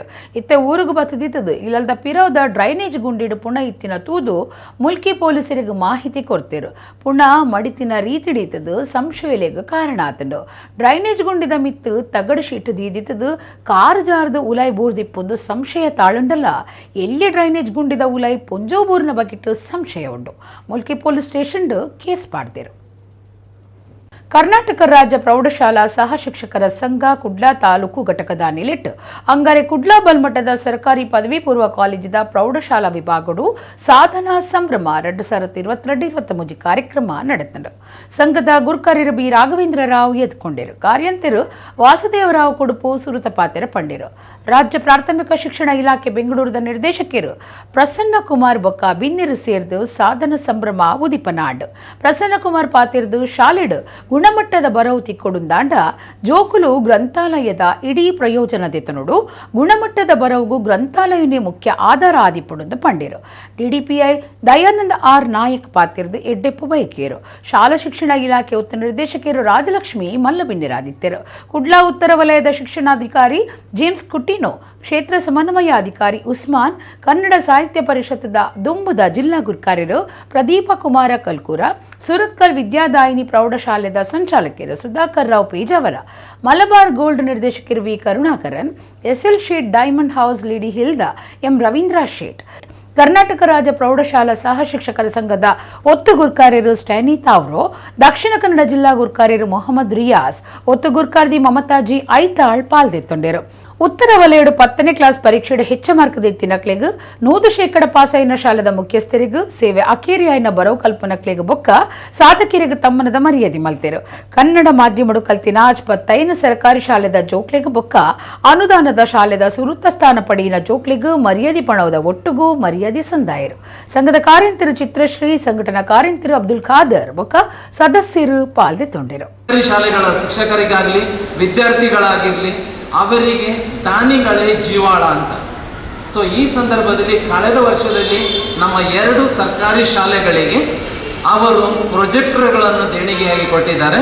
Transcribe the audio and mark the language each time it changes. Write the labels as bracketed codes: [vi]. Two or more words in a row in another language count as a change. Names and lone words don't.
[tcy] ಇತ್ತೆ ಊರಿಗೆ ಬತ್ತದಿತ್ತದು ಇಲ್ಲಲ್ದ ಪಿರಾದ ಡ್ರೈನೇಜ್ ಗುಂಡಿಡು ಪುಣ ಇತ್ತಿನ ತೂದು ಮುಲ್ಕಿ ಪೊಲೀಸರಿಗೆ ಮಾಹಿತಿ ಕೊಡ್ತೇರು. ಪುಣ ಮಡಿತಿನ ರೀತಿಡಿತದು ಸಂಶಯಲೆಗ ಕಾರಣ ಆತಂಡು. ಡ್ರೈನೇಜ್ ಗುಂಡಿದ ಮಿತ್ತು ತಗಡು ಶೀಟ್ ದೀದಿತ್ತದು ಕಾರ್ ಜಾರದ ಉಲಾಯ್ ಬೂರ್ದಿಪ್ಪೊಂದು ಸಂಶಯ ತಾಳುಂಡಲ್ಲ. ಎಲ್ಲಿ ಡ್ರೈನೇಜ್ ಗುಂಡಿದ ಉಲಾಯ್ ಪೊಂಜೋ ಬೂರ್ನ ಬಗಿಟ್ಟು ಸಂಶಯ ಉಂಡು. ಮುಲ್ಕಿ [en] police station [tcy] ಕೇಸ್ ಪಾಡ್ದೇರು. ಕರ್ನಾಟಕ ರಾಜ್ಯ ಪ್ರೌಢಶಾಲಾ ಸಹ ಶಿಕ್ಷಕರ ಸಂಘ ಕುಡ್ಲಾ ತಾಲೂಕು ಘಟಕದ ನಿಲಿಟ್ ಅಂಗಾರೆ ಕುಡ್ಲಾ ಬಲ್ಮಠದ ಸರ್ಕಾರಿ ಪದವಿ ಪೂರ್ವ ಕಾಲೇಜಿದ ಪ್ರೌಢಶಾಲಾ ವಿಭಾಗಗಳು ಸಾಧನಾ ಸಂಭ್ರಮ 2022-23 ಕಾರ್ಯಕ್ರಮ ನಡೆದರು. ಸಂಘದ ಗುರುಕಾರ್ಯರು ಬಿ ರಾಘವೇಂದ್ರ ರಾವ್ ಎದ್ಕೊಂಡರು. ಕಾರ್ಯಂತರು ವಾಸುದೇವರಾವ್ ಕುಡುಪು ಸುರುತಪಾತೆರ ಪಂಡಿರು. ರಾಜ್ಯ ಪ್ರಾಥಮಿಕ ಶಿಕ್ಷಣ ಇಲಾಖೆ ಬೆಂಗಳೂರದ ನಿರ್ದೇಶಕರು ಪ್ರಸನ್ನ ಕುಮಾರ್ ಬೊಕ್ಕ ಬಿನ್ನಿರು ಸೇರಿದು ಸಾಧನ ಸಂಭ್ರಮ ಉದಿಪನಾಡ್. ಪ್ರಸನ್ನ ಕುಮಾರ್ ಪಾತಿರ್ದು ಶಾಲೆಡು ಗುಣಮಟ್ಟದ ಬರವು ತಿಕ್ಕೊಡುಂದಾಂಡ ಜೋಕುಲು ಗ್ರಂಥಾಲಯದ ಇಡೀ ಪ್ರಯೋಜನದೆತನುಡು ಗುಣಮಟ್ಟದ ಬರವುಗೂ ಗ್ರಂಥಾಲಯನೇ ಮುಖ್ಯ ಆಧಾರ ಆದಿಪುಡುಂದು ಪಂಡಿರು. ಡಿಡಿಪಿಐ ದಯಾನಂದ ಆರ್ ನಾಯಕ್ ಪಾತಿರ್ದು ಎಡ್ಡೆಪ್ಪು ಬಯಕೇರು. ಶಾಲಾ ಶಿಕ್ಷಣ ಇಲಾಖೆ ಉತ್ತ ನಿರ್ದೇಶಕರು ರಾಜಲಕ್ಷ್ಮಿ ಮಲ್ಲಬಿನ್ನಿರಾದಿತ್ತರು. ಕುಡ್ಲಾ ಉತ್ತರ ವಲಯದ ಶಿಕ್ಷಣಾಧಿಕಾರಿ ಜೇಮ್ಸ್ ಕುಟ್ಟಿನೋ, ಕ್ಷೇತ್ರ ಸಮನ್ವಯಾಧಿಕಾರಿ ಉಸ್ಮಾನ್, ಕನ್ನಡ ಸಾಹಿತ್ಯ ಪರಿಷತ್ದ ದುಂಬುದ ಜಿಲ್ಲಾ ಗುರುಕಾರ್ಯರು ಪ್ರದೀಪ ಕುಮಾರ ಕಲ್ಕೂರ, ಸುರತ್ಕಲ್ ವಿದ್ಯಾದಾಯಿನಿ ಪ್ರೌಢಶಾಲೆದ ಸಂಚಾಲಕರು ಸುಧಾಕರ್ ರಾವ್ ಪೇಜಾವರ, ಮಲಬಾರ್ ಗೋಲ್ಡ್ ನಿರ್ದೇಶಕರು ವಿ ಕರುಣಾಕರನ್, ಎಸ್ಎಲ್ ಶೇಟ್ ಡೈಮಂಡ್ ಹೌಸ್ ಲಿಡಿ ಹಿಲ್ದ ಎಂ ರವೀಂದ್ರ ಶೇಟ್, ಕರ್ನಾಟಕ ರಾಜ್ಯ ಪ್ರೌಢಶಾಲಾ ಸಹ ಶಿಕ್ಷಕರ ಸಂಘದ ಒತ್ತು ಗುರ್ಕಾರ್ಯರು ಸ್ಟ್ಯಾನಿ ತಾವ್ರೋ, ದಕ್ಷಿಣ ಕನ್ನಡ ಜಿಲ್ಲಾ ಗುರ್ಕಾರ್ಯರು ಮೊಹಮ್ಮದ್ ರಿಯಾಸ್, ಒತ್ತು ಗುರ್ಕಾರ್ದಿ ಮಮತಾಜಿ ಐತಾಳ್ ಪಾಲ್ದೆತ್ತೊಂಡರು. ಉತ್ತರ ವಲಯಡು 10ನೇ ಕ್ಲಾಸ್ ಪರೀಕ್ಷೆಡು ಹೆಚ್ಚ ಮಾರ್ಕ್ ಎತ್ತಿನಕ್ಲೆಗ್ 100% ಪಾಸೈನ ಶಾಲೆದ ಮುಖ್ಯಸ್ಥರಿಗೂ ಸೇವೆ ಅಕೇರಿಯಾಯಿನ ಬರವು ಕಲ್ಪನಕ್ಲೆಗ್ ಬೊಕ್ಕ ಸಾಧಕಿರಿಗೆ ತಮ್ಮನದ ಮರ್ಯಾದೆ ಮಲ್ತೆರು. ಕನ್ನಡ ಮಾಧ್ಯಮಡು ಕಲ್ತಿನ 25 ಸರ್ಕಾರಿ ಶಾಲೆದ ಜೋಕ್ಲೆಗ್ ಬೊಕ್ಕ ಅನುದಾನದ ಶಾಲೆದ ಸುರುತ್ತ ಸ್ಥಾನ ಪಡೆಯಿನ ಜೋಕ್ಲೆಗ್ ಮರ್ಯಾದೆ ಪಣವದ ಒಟ್ಟುಗೂ ಮರ್ಯಾದೆ ಸಂದಾಯರು. ಸಂಘದ ಕಾರ್ಯಂತರು ಚಿತ್ರಶ್ರೀ, ಸಂಘಟನಾ ಕಾರ್ಯಂತರು ಅಬ್ದುಲ್ ಖಾದರ್ ಬೊಕ್ಕ ಸದಸ್ಯರು ಪಾಲ್ದೆತ್ತೊಂಡರು. [kn] ಶಾಲೆಗಳ ಶಿಕ್ಷಕರಿಗಾಗಲಿ ವಿದ್ಯಾರ್ಥಿಗಳಾಗಿರಲಿ ಅವರಿಗೆ ದಾನಿಗಳೇ ಜೀವಾಳ ಅಂತ. ಸೊ ಈ ಸಂದರ್ಭದಲ್ಲಿ ಕಳೆದ ವರ್ಷದಲ್ಲಿ ನಮ್ಮ 2 ಸರ್ಕಾರಿ ಶಾಲೆಗಳಿಗೆ ಅವರು ಪ್ರೊಜೆಕ್ಟರ್ಗಳನ್ನು ದೇಣಿಗೆಯಾಗಿ ಕೊಟ್ಟಿದ್ದಾರೆ.